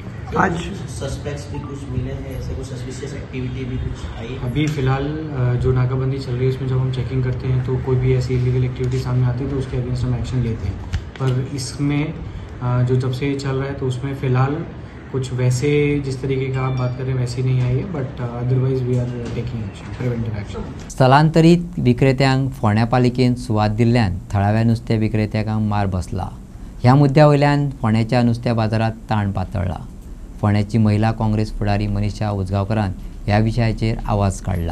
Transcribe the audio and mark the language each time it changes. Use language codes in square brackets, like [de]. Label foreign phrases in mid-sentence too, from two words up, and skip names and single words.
[hi] आज सस्पेक्ट्स भी कुछ मिले हैं ऐसे कुछ [en] suspicious activity [hi] भी कुछ आई है? अभी फिलहाल जो नाकाबंदी चल रही है उसमें जब हम चेकिंग करते हैं तो कोई भी ऐसी [en] illegal activity [hi] सामने आती है तो उसके अगेंस्ट हम एक्शन लेते हैं. पर इसमें जो जब से ये चल रहा है तो उसमें फ़िलहाल कुछ वैसे जिस तरीके का आप बात कर रहे हैं वैसी नहीं आई है, [en] but otherwise we are taking action, preventive action. [kok] स्थलांतरीत विक्रेत्यांक फोंड्या पालिकेन सुवात दिल्ल्यान थळाव्या नुस्तें विक्रेत्यांक मार बसला. ह्या मुद्द्या वयल्यान फोंड्याच्या नुस्त्या बाजारात ताण पातळ्ळा. फोंड्याची महिला काँग्रेस फुडारी मनीषा उजगांवकरान ह्या विशयाचेर आवाज काडला.